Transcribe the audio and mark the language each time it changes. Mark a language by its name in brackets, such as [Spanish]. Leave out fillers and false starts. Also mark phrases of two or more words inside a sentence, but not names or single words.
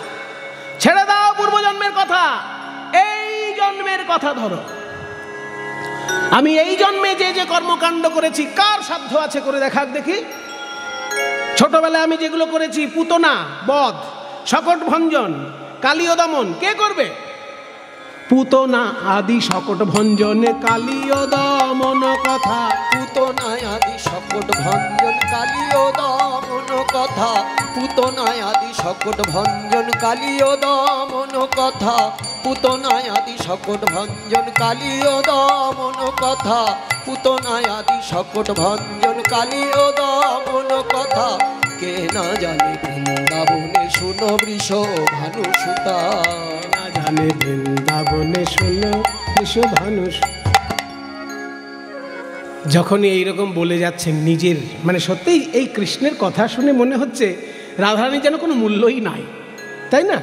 [Bangla] ছেড়ে দাও পূর্বজন্মের কথা, এই জন্মের কথা ধরো। আমি এই জন্মে যে যে কর্মকাণ্ড করেছি, কার সাধ্য আছে করে দেখাক দেখি। ছোটবেলায় আমি যেগুলো করেছি, পুতনা বধ, শকট ভঞ্জন, কালীয় দমন, কে করবে? পুতনা আদি সকট ভঞ্জনে কালীয় দমন কথা, পুতনায় আদি সকট ভঞ্জন কালীয় দমন কথা, পুতনায় আদি সকট ভঞ্জন কালীয় দমন কথা, পুতনায় আদি সকট ভঞ্জন কালীয় দমন কথা, পুতনায় আদি সকট ভঞ্জন কালীয় দমন কথা। কে না জানে বৃন্দাবনে শুনো বৃষ ভানু সুতা, না জানে বৃন্দাবনে শুনো বৃষভানুষ। যখনই এইরকম বলে যাচ্ছেন নিজের, মানে সত্যিই এই কৃষ্ণের কথা শুনে মনে হচ্ছে রাধারানীর যেন কোনো মূল্যই নাই, তাই না?